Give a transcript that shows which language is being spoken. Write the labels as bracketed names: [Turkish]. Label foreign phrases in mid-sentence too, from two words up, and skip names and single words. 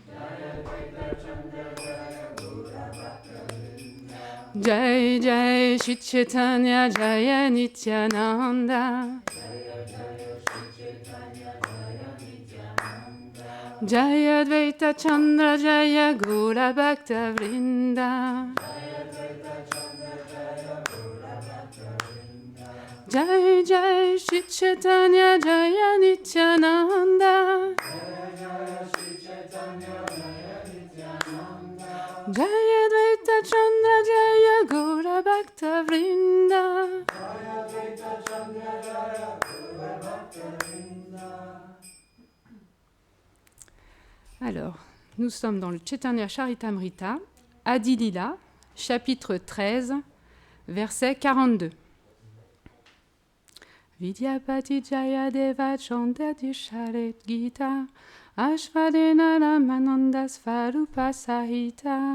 [Sanskrit] Jai Jai Shri Chaitanya Jaya Nityananda Jaya Advaita Chandra Jaya Gaura Bhakta Vrinda Jai Jai Shri Chaitanya Jaya Nityananda Jaya Advaita Chandra Jaya Gaura Bhakta Vrinda [French] Alors, nous sommes dans le Chaitanya Charitamrita, Adi Lila, chapitre 13, verset 42. [Sanskrit] Vidyapati Jayadeva Chantati Sharet Gita Ashvadena Ramananda Svarupa Sahita.